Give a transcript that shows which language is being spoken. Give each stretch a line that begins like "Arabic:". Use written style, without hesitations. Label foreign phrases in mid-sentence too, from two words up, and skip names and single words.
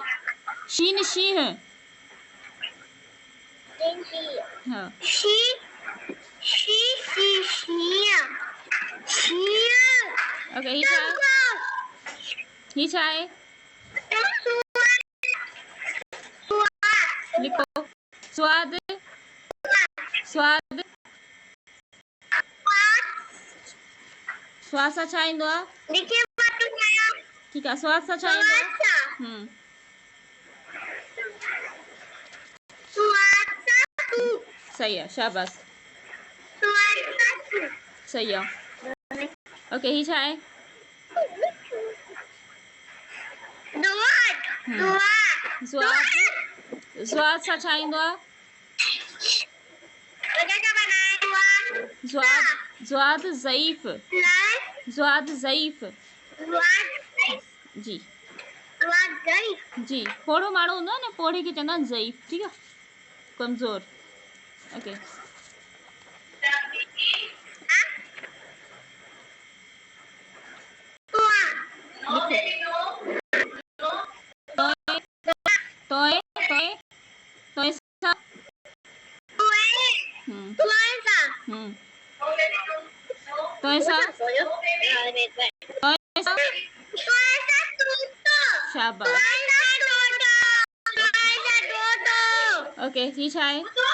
Sindhi: शीन शीह हाँ ओके ये छा है? लिखो। स्वाद स्वाद स्वाद सां छा ईंदो आहे? ठीकु आहे। स्वाद सां छा ईंदो आहे?
Urdu: صحیح ہے شاباش صحیح ہے.
Sindhi: ओके ही छा है? स्वाद स्वाद सां छा ईंदो आहे? स्वाद ज़ईफ़ स्वाद ज़ईफ़ जी जी पोड़ो माण्हू हूंदो आहे न पोड़े खे चवंदा आहिनि ज़ईफ़ ठीकु आहे कमज़ोर ओके तोए तोए तोए सा तोए सा तोए सा शाबाश ओके ही छा है?